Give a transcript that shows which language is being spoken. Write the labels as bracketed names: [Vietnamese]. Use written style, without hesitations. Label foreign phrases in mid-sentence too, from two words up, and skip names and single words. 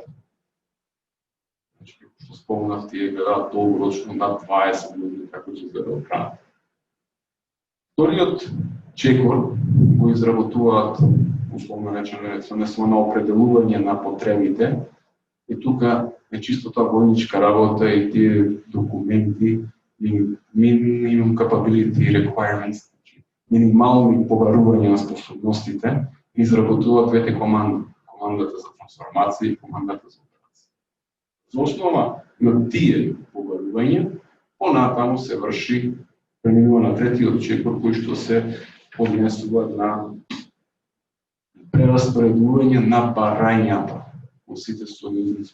[Macedonian] Значи, што спомнав, тие гледаат долгорочно над 20 години како ќе изгледа одбраната. Вториот чекор го изработуваат, условно речено, се однесува на определување на потребите, и тука е чисто таа војничка работа и тие документи, [English] minimum capability requirements, [Macedonian] минимални побарувања на способностите, изработуваат двете команди, командата за трансформација и командата за операција. За основа на тие побарувања, понатаму се врши преминува на третиот чекор, кој што се однесува на прераспоредување на барањата во сите сојузници.